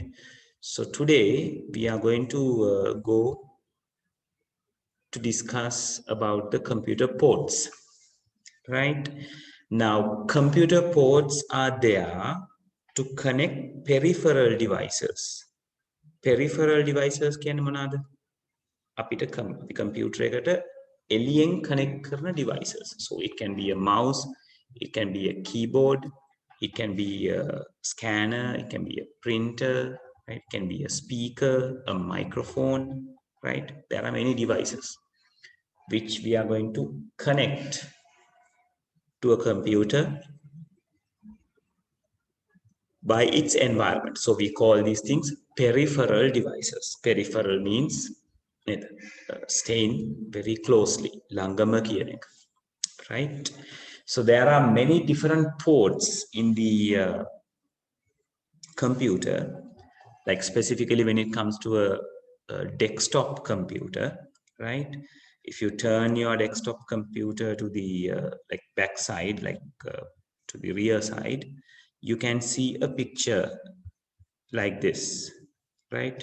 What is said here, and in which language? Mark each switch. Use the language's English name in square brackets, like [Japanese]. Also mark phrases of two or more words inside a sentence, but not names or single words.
[English] So today we are going to go to discuss about the computer ports, right? Now, computer ports are there to connect peripheral devices. Peripheral devices [Sinhala] කියන්නේ මොනවාද? අපිට computer එකට එළියෙන් connect කරන devices. [English] So it can be a mouse, it can be a keyboard, it can be a scanner, it can be a printer, right? It can be a speaker, a microphone, right? There are many devices which we are going to connect to a computer by its environment. So we call these things peripheral devices. Peripheral means staying very closely, [Sinhala] ළඟම කියන එක, [English] right? So there are many different ports in the computer, like specifically when it comes to a desktop computer, right? If you turn your desktop computer to the like back side, like to the rear side, you can see a picture like this, right?